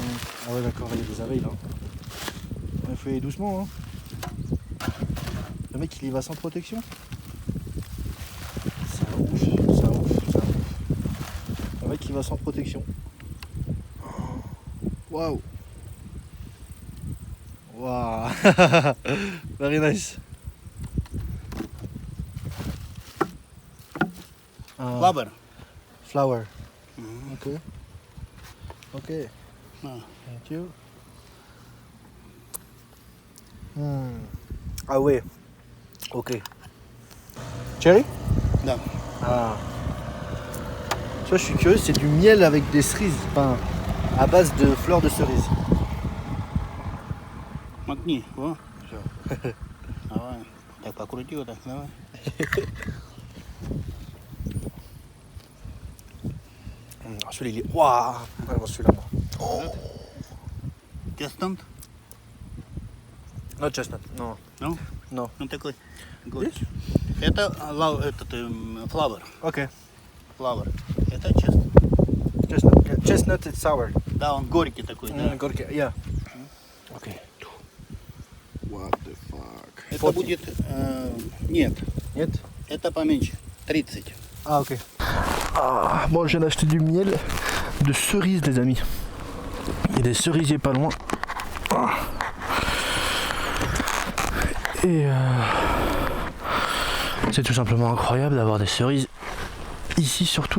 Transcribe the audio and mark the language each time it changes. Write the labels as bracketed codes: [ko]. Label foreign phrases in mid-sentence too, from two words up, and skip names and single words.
[fr] Ah ouais d'accord, il y a des abeilles là. Il faut y aller doucement, hein. Le mec il y va sans protection. C'est un ouf, c'est un ouf, c'est un ouf. Le mec il va sans protection. Waouh. Waouh. [en] Very nice. Flower. Flower. Mhm. Okay. Okay. Ah. Thank you. [fr] Ah ouais. [en] Ok. Cherry? [fr] Non. Ah. Tu vois, je suis curieux, c'est du miel avec des cerises, enfin, à base de fleurs de cerise. [ru] Макни, во. Всё. Давай. Так покрути вот так, давай. [fr] Celui-là, il est... Waouh. Ah, celui-là, moi. Oh. [en] Chestnut? Not chestnut, non. [ru] Ну? [fr] Non. [ru] Ну такой. Горечь. Это flower. [en] Ok. [ru] Flower. Это chestnut. [en] Chestnut. Yeah. Chestnut is sour. [ru] Да, он горький такой, да. [en] Gorky, yeah. Ok. What the fuck. [ru] Это 40. будет... нет. Нет? Это поменьше. 30. [fr] Ah ok. Ah, bon, je viens d'acheter du miel de cerise les amis. Il y a des cerisiers pas loin. Ah. Et c'est tout simplement incroyable d'avoir des cerises ici surtout.